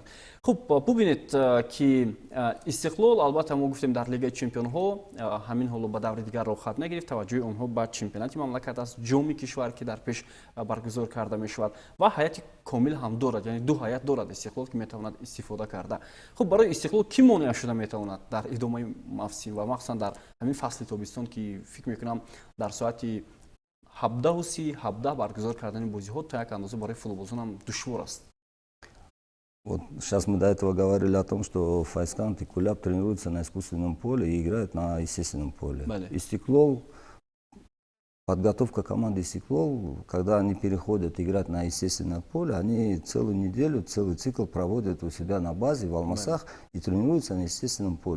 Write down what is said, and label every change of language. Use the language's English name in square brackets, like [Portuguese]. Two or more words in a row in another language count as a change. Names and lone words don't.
[Persian] خب ببینید که استقلال البته ما گفتیم در لیگ چمپیون‌ها همین حالا به دور دیگر رو خط نگرفت، توجه آنها به چمپیونات مملکت است، جام کشور که در پیش برگزار کرده می شود و هیئت کامل هم دارد، یعنی دو هیئت دارد استقلال که می تواند استفاده کرده. خب برای استقلال کی مانع شده می تواند در ادامه موسم و مخصوصا در همین فصل تابستان که فکر می کنم در ساعت 17:30 برگزار کردن بازی ها تا یک اندازه برای فوتبالزون هم دشوار است. [Russian] Вот сейчас мы до этого говорили о том, что Файскант и Куляб тренируются на искусственном поле и играют на естественном поле. И Стеклол, подготовка команды Стеклол, когда они переходят играть на естественное поле, они целую неделю, целый цикл проводят у себя на базе в Алмасах и тренируются на естественном поле.